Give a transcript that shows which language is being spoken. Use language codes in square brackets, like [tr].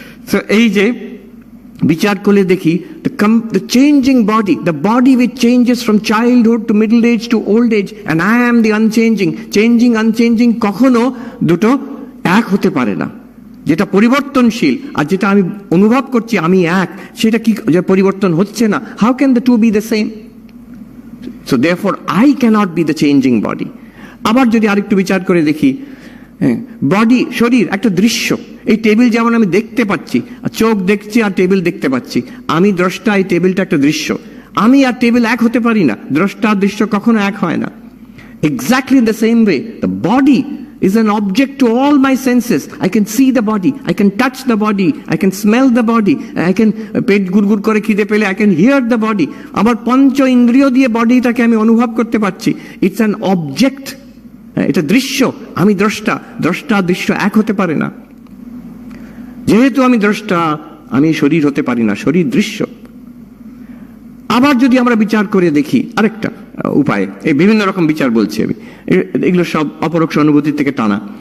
[bn] তো এই যে বিচার করলে দেখি [en] the changing body, the body which changes from childhood to middle age to old age, and I am the unchanging, changing unchanging [bn] কখনো দুটো এক হতে পারে না। যেটা পরিবর্তনশীল আর যেটা আমি অনুভব করছি আমি এক, সেটা কি পরিবর্তন হচ্ছে না? [en] How can the two be the same? So therefore I cannot be the changing body. [bn] আবার যদি আরেকটু বিচার করে দেখি, বডি, শরীর একটা দৃশ্য। এই টেবিল যেমন আমি দেখতে পাচ্ছি, চোখ দেখছি আর টেবিল দেখতে পাচ্ছি, আমি দ্রষ্টা, এই টেবিলটা একটা দৃশ্য। আমি আর টেবিল এক হতে পারি না, দ্রষ্টা আর দৃশ্য কখনো এক হয় না। [en] Exactly in the same way, the body is an object to all my senses. I can see the body, I can touch the body, I can smell the body, I can [bn] পেট গুড়গুড় করে খিদে পেলে [en] I can hear the body. [bn] আমার পঞ্চ ইন্দ্রিয় দিয়ে বডিটাকে আমি অনুভব করতে পারছি। [en] It's an object, [bn] এটা দৃশ্য, আমি দ্রষ্টা, দ্রষ্টা দৃশ্য এক হতে পারে না। যেহেতু আমি দ্রষ্টা, আমি শরীর হতে পারি না, শরীর দৃশ্য। আবার যদি আমরা বিচার করে দেখি আরেকটা উপায়, এই বিভিন্ন রকম বিচার বলছি আমি, এগুলো সব অপরোক্ষ অনুভূতির থেকে টানা।